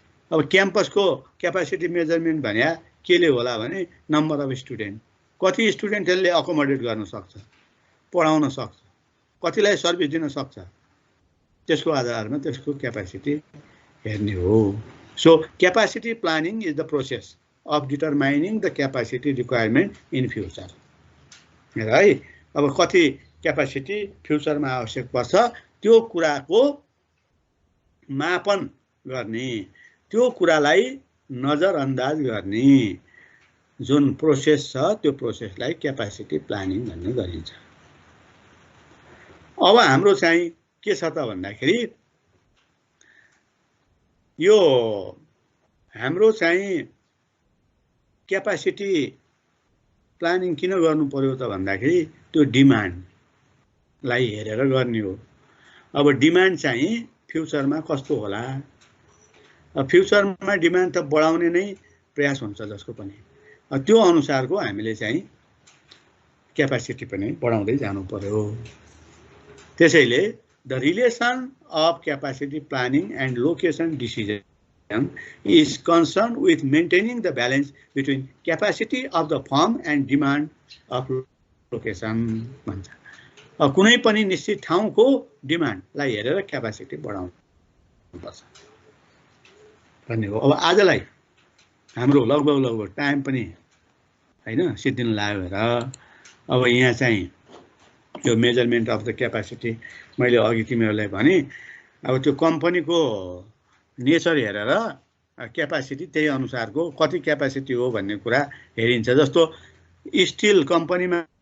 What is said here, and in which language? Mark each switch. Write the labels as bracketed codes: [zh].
[ne] अब क्याम्पसको capacity measurement भन्या केले होला भने नम्बर अफ स्टुडेन्ट, कति स्टुडेन्टहरूले अकोमोडेट गर्न सक्छ, पढाउन सक्छ, कतिलाई सर्भिस दिन सक्छ, त्यसको आधारमा त्यसको क्यापासिटी हेर्ने हो। [en] So capacity planning is the process of determining the capacity requirement in future है। [ne] अब कति क्यापासिटी फ्युचरमा आवश्यक पर्छ त्यो कुराको मापन गर्ने, त्यो कुरालाई नजरअन्दाज गर्ने जुन प्रोसेस छ त्यो प्रोसेसलाई क्यापासिटी प्लानिङ भन्ने गरिन्छ। अब हाम्रो चाहिँ के छ त भन्दाखेरि यो हाम्रो चाहिँ क्यापासिटी प्लानिङ किन गर्नु पर्यो त भन्दाखेरि त्यो डिमान्डलाई हेरेर गर्ने हो। अब डिमान्ड चाहिँ फ्युचरमा कस्तो होला, फ्युचरमा डिमान्ड त बढाउने नै प्रयास हुन्छ जसको पनि, त्यो अनुसारको हामीले चाहिँ क्यापासिटी पनि बढाउँदै जानु पर्यो। [en] त्यसैले the relation of capacity planning and location decision is concerned with maintaining the balance between capacity of the firm and demand of location भन्छ। [ne] कुनै पनि निश्चित ठाउँको डिमान्डलाई हेरेर क्यापासिटी बढाउनु पर्छ भन्ने हो। अब आजलाई हाम्रो लगभग टाइम पनि हैन सिद्धिन लाग्यो र अब यहाँ चाहिँ यो मेजरमेन्ट अफ द क्यापासिटी मैले अघि तिमीहरूलाई भने अब त्यो कम्पनीको नेचर हेरेर क्यापासिटी त्यही अनुसारको कति क्यापासिटी हो भन्ने कुरा हेरिन्छ। जस्तो स्टिल कम्पनीमा